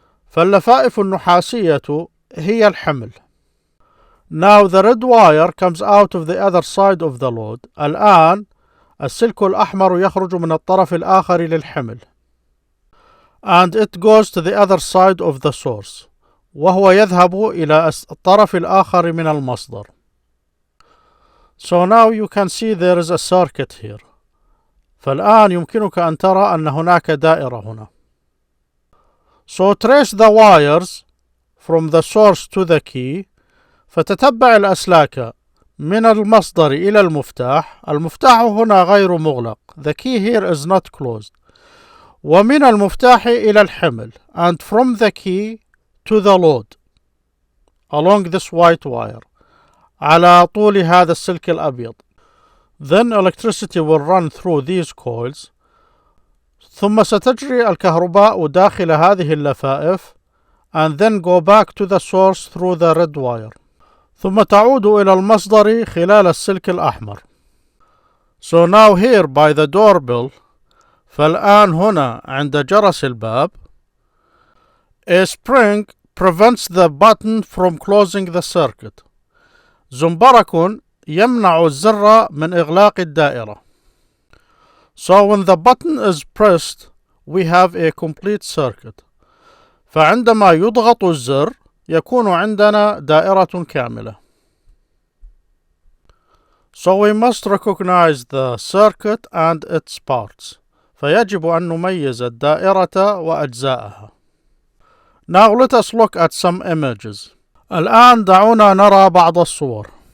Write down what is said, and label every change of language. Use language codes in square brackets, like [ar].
[ar] فاللفائف النحاسية هي الحمل. [en] Now the red wire comes out of the other side of the load. [ar] الآن السلك الأحمر يخرج من الطرف الآخر للحمل. [en] And it goes to the other side of the source. [ar] وهو يذهب إلى الطرف الآخر من المصدر. [en] So now you can see there is a circuit here. [ar] فالآن يمكنك أن ترى أن هناك دائرة هنا. [en] So trace the wires from the source to the key. [ar] فتتبع الأسلاك من المصدر إلى المفتاح. المفتاح هنا غير مغلق. [en] The key here is not closed. [ar] ومن المفتاح إلى الحمل. [en] And from the key to the load. Along this white wire. [ar] على طول هذا السلك الأبيض. [en] Then electricity will run through these coils. [ar] ثم ستجري الكهرباء داخل هذه اللفائف [en] and then go back to the source through the red wire. [ar] ثم تعود إلى المصدر خلال السلك الأحمر. [en] So now here by the doorbell، [ar] فالآن هنا عند جرس الباب. [en] A spring prevents the button from closing the circuit. [ar] زنبرك يمنع الزر من إغلاق الدائرة. [en] So when the button is pressed we have a complete circuit. [ar] فعندما يضغط الزر يكون عندنا دائرة كاملة. [en] So we must recognize the circuit and its parts. [ar] فيجب أن نميز الدائرة وأجزائها. [en] Now let us look at some images. [ar] الآن دعونا نرى بعض الصور.